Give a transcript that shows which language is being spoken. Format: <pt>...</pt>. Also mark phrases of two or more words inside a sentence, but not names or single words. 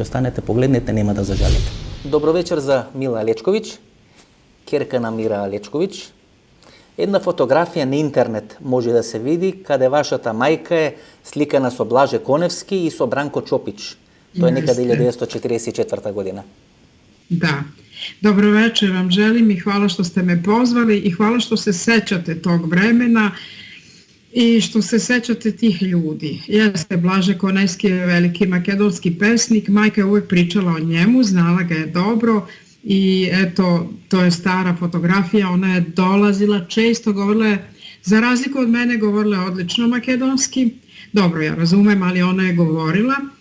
<mk>Останете, погледнете, нема да зажалите. Добро вечер за Мила Алечковиќ, ќерка на Мира Алечковиќ. Една фотографија на интернет може да се види каде вашата мајка е сликана со Блаже Коневски и со Бранко Чопич. Тоа е некаде 1944 година. Да. Добро вечер вам</mk> <sr>želim i hvala što ste me pozvali i hvala što se sećate tog vremena i što se sećate tih ljudi. Jeste, Blaže Konevski je veliki makedonski pesnik, majka je uvek pričala o njemu, znala ga je dobro i eto, to je stara fotografija, ona je dolazila, često govorila je, za razliku od mene govorila je odlično makedonski, dobro ja razumem, ali ona je govorila.</sr>